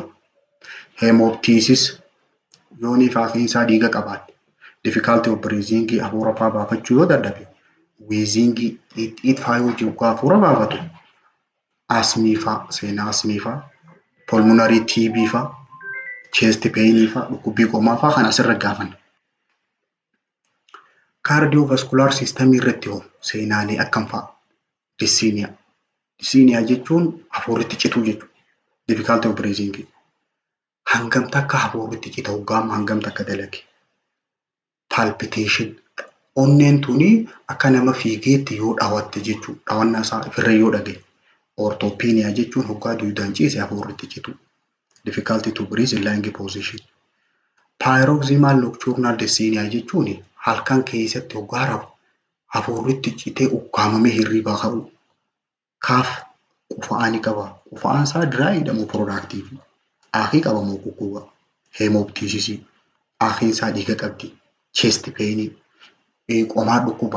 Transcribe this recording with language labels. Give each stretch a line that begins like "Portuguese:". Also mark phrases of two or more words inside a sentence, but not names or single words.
Oromo: Hemoptysis, yoonii fi afiin isaa dhiiga qabaate.
English: Difficulty of breathing,
Oromo: hafuura fa'aa baafachuu yoo dadhabe. Wheezing, xiixxiit fa'aa yoo jiru hafuura baafatu. Asmii fa'aa, seenaa asmii fa'aa.
English: Pulmonary TB
Oromo: fa'aa,
English: chest pain
Oromo: fa'aa, dhukkubbii qomaa fa'aa kan asirra gaafan.
English: Cardiovascular system
Oromo: irratti hoo seenaalee akkam fa'aa? Dyspnea. Dyspnea jechuun hafuurritti cituu jechuudha.
English: Difficulty of breathing.
Oromo: Hangamta akka hafuurritti cita hoggaama hangamta akka dalage. Palpitation. Onneen tuni akka nama fiigeetti yoo dhawatte jechuudha. Dhawannaa isaa ofirra yoo dhage. Orthopnea jechuun hoggaa duudaan ciise hafuurritti citu.
English: difficulty to breathe in lying position. Paroxysmal nocturnal dyspnea
Oromo: jechuun halkan keessatti hoggaa rafu hafuurritti citee ukkaamamee hirribaa ka'u. Kaaf qufa'aa ni qaba. Qufa'aan isaa diraayidha moo piroodaaktiivii? Aakii qaba moo gugguba? Heemoptiisisii. Aakiin isaa dhiiga qabdi.
English: Chest peenii.
Oromo: Qomaa dhukkubaa.